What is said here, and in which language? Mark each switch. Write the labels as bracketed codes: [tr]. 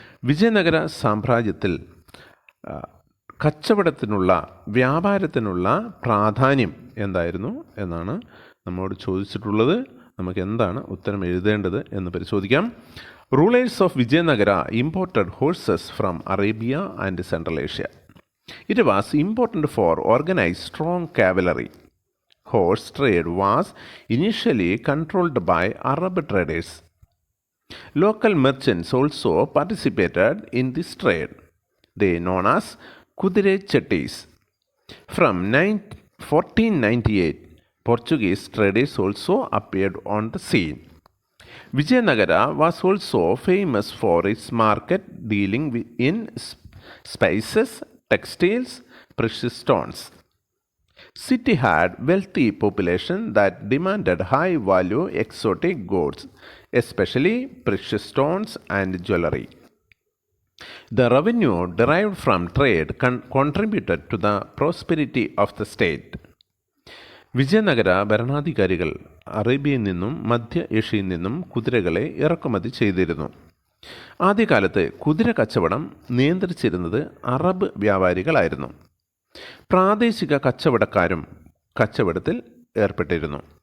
[ml] വിജയനഗര സാമ്രാജ്യത്തിൽ കച്ചവടത്തിനുള്ള വ്യാപാരത്തിനുള്ള പ്രാധാന്യം എന്തായിരുന്നു എന്നാണ് നമ്മോട് ചോദിച്ചിട്ടുള്ളത്. നമുക്ക് എന്താണ് ഉത്തരം എഴുതേണ്ടത് എന്ന് പരിശോധിക്കാം. [en] Rulers of Vijayanagara imported horses from Arabia and Central Asia. It was important for organized strong cavalry. Horse trade was initially controlled by Arab traders. Local merchants also participated in this trade. They known as Kudire Chettis. From 1498, Portuguese traders also appeared on the scene. Vijayanaga was also famous for its market dealing in spices, textiles, precious stones. City had wealthy population that demanded high value exotic goods, especially precious stones and jewelry. The revenue derived from trade contributed to the prosperity of the state. [ml] Vijayanagara ഭരണാധികാരികൾ അറേബ്യയിൽ നിന്നും മധ്യ ഏഷ്യയിൽ നിന്നും കുതിരകളെ ഇറക്കുമതി ചെയ്തിരുന്നു. ആദ്യകാലത്ത് കുതിര കച്ചവടം നിയന്ത്രിച്ചിരുന്നത് അറബ് വ്യാപാരികളായിരുന്നു. പ്രാദേശിക കച്ചവടക്കാരും കച്ചവടത്തിൽ ഏർപ്പെട്ടിരുന്നു.